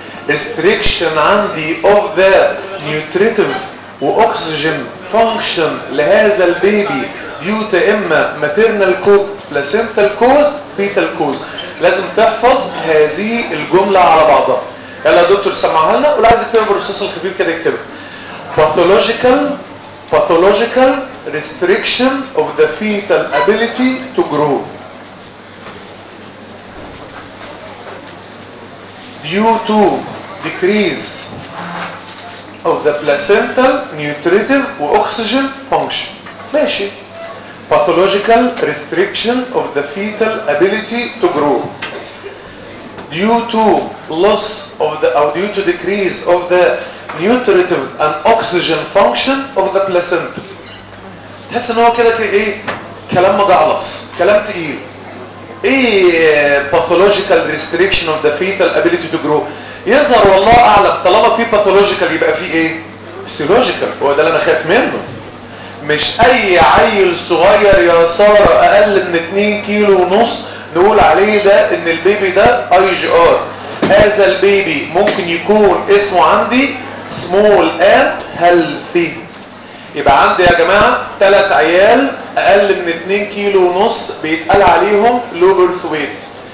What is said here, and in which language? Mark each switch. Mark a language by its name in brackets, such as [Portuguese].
[English] restriction عندي of the nutritive واكسجين function [Arabic] لهذا البيبي [English] due to اما maternal cause placental cause fetal cause. [Arabic] لازم تحفظ هذه الجملة على بعضها. يلا دكتور سمعها لنا، ولا عايز يكتبها بالرصاص الخفيف كده يكتبها. [English] pathological restriction of the fetal ability to grow due to decrease of the placental nutritive و oxygen function. [Arabic] ماشي. [English] pathological restriction of the fetal ability to grow due to loss of the or due to decrease of the nutritive and oxygen function of the placenta. [Arabic] تحس ان هو كده ايه؟ كلام مجعلص، كلام تقيل. ايه [English] pathological restriction of the fetal ability to grow؟ [Arabic] يظهر والله اعلم طالما في pathological يبقى في ايه؟ physiological. هو ده اللي انا خايف منه. مش اي عيل صغير يا ساره اقل من 2.5 كيلو نقول عليه ده ان البيبي ده اي جي ار. هذا البيبي ممكن يكون اسمه عندي [English] Small and healthy. [Arabic] يبقى عندي يا جماعه تلات عيال اقل من 2.5 كيلو بيتقال عليهم لو بيرث ويت.